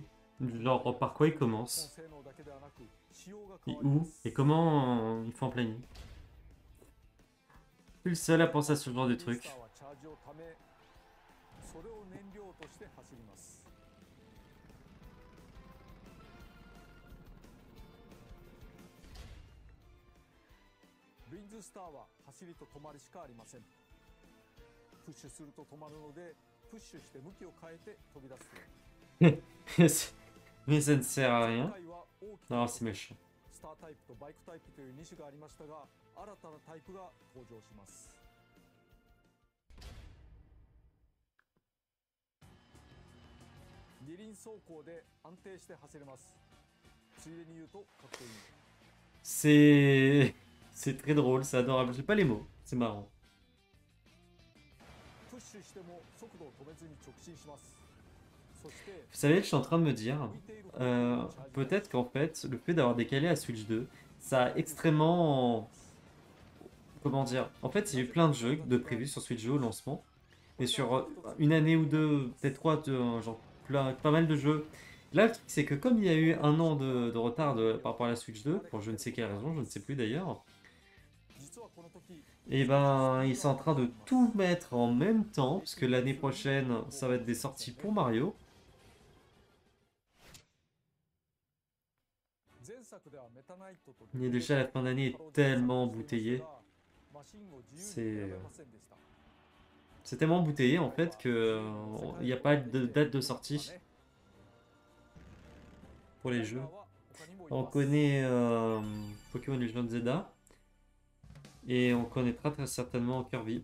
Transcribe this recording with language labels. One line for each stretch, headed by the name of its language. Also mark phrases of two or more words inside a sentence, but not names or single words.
French: Genre par quoi il commence, et où, et comment il faut en planning. Je suis le seul à penser à ce genre de truc.
Japanese: それを燃料として走ります。ウィンズスターは走りと止まりしかありません。プッシュすると止まるので、プッシュして向きを変えて飛び出すと。
French: Mais ça ne sert à
Japanese: 前
French: rien.
Japanese: 回は大きく
French: Non, c'est méchant.
Japanese: スタータイプとバイクタイプという2種がありましたが、新たなタイプが登場します。二輪走行で安定して走れます。ついでに言うとかっこいい。
French: C'est très drôle, c'est adorable. J'ai pas les mots, c'est marrant.
Japanese: プッシュしても速度を止めずに直進します。そして
French: Vous savez, je suis en train de me dire,
Japanese: 浮いている方向にチャージです。
French: peut-être qu'en fait, le fait d'avoir décalé à Switch 2, ça a extrêmement... Comment dire? En fait, il y a eu plein de jeux de prévus sur Switch 2 au lancement. Mais sur une année ou deux, peut-être trois, genre pas mal de jeux. Là, le truc, c'est que comme il y a eu un an de retard par rapport à la Switch 2, pour je ne sais quelle raison, je ne sais plus d'ailleurs,
Japanese: 実はこの時
French: et ben, ils sont en train de tout mettre en même temps, parce que l'année prochaine, ça va être des sorties pour Mario.
Japanese: 前作ではメタナイトと
French: Et déjà, la fin d'année est tellement embouteillée.
Japanese: マシンを自由に
French: C'est
Japanese: 選べませんでした。
French: c'est tellement embouteillé en fait que il n'y a pas de date de sortie pour les jeux. On connaît Pokémon Legend Zelda et on connaîtra très certainement Kirby.